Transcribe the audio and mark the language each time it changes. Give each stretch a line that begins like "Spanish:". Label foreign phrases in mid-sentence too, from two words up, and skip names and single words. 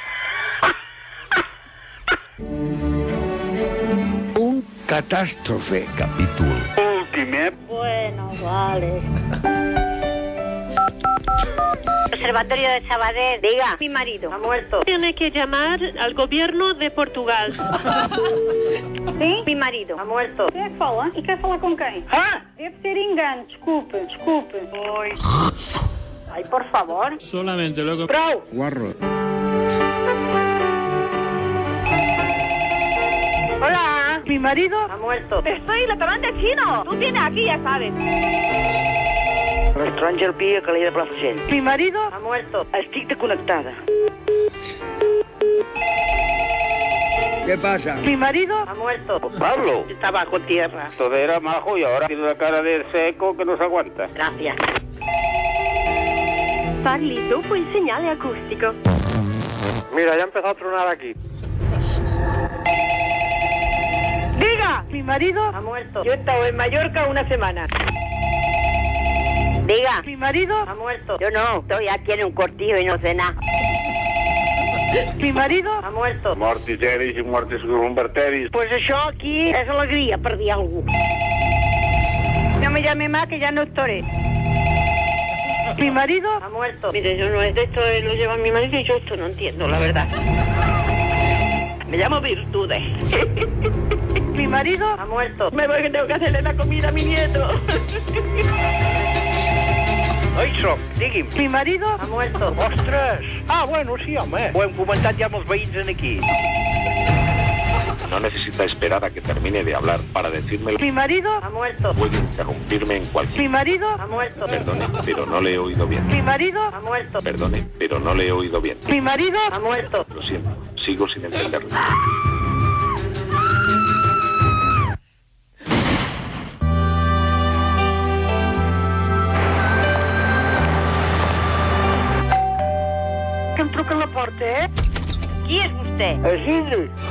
Spanish: Un catástrofe.
Catalan: Capítol. Últime.
Spanish: Bueno, vale. Observatorio de Sabadell. Diga. Mi marido Ha muerto. Tiene que llamar al gobierno de Portugal. ¿Sí? Mi marido Ha muerto.
Portuguese: Quem é que fala? E quer falar com quem? Ah! Deve ser engano. Desculpe. Oi.
Spanish: Ay, por favor. Solamente luego...
Catalan: Prou.
Spanish: Guarro. Hola. Mi marido... Ha muerto. Soy el restaurante chino. Tú tienes aquí, ya sabes.
Catalan: Restaurant Gelpí, a Calella de Palafrugell.
Spanish: Mi marido... Ha muerto.
Catalan: Estic desconnectada.
Spanish: ¿Qué pasa? Mi marido... Ha muerto. Pablo. Está bajo tierra. Todo era majo y ahora tiene una cara de seco que no se aguanta. Gracias.
Italian: Parli dopo il segnale acustico.
Spanish: Mira, ya ha empezado a tronar aquí. Diga. Mi marido... Ha muerto. Yo he estado en Mallorca una semana. Diga. Mi marido... Ha muerto. Yo no, estoy aquí en un cortillo y no sé nada. Mi marido... Ha muerto.
Latin: Mortis eris i mortis converteris.
Catalan: Pues això aquí és alegria per dir alguna cosa.
Spanish: No me llame más que ya no estaré. Mi marido... Ha muerto. Mire, yo no es de esto, lo lleva mi marido y yo esto no entiendo, la verdad. Me llamo Virtudes. Mi marido... Ha muerto. Me voy que tengo que hacerle la comida a mi nieto.
Catalan: Oi, soc, digui'm.
Spanish: Mi marido... Ha muerto.
Catalan: Ostres! Ah, bueno, sí, home. Ho hem comentat ja amb els veïns en aquí.
Spanish: No necesita esperar a que termine de hablar para decírmelo. Mi marido... Ha muerto. Puede interrumpirme en cualquier... Mi marido... Ha muerto. Perdone, pero no le he oído bien. Mi marido... Ha muerto. Perdone, pero no le he oído bien. Mi marido... Ha muerto. Lo siento, sigo sin entenderlo.
Catalan: Que em truquen la porta, eh? Qui és vostè? Isidre.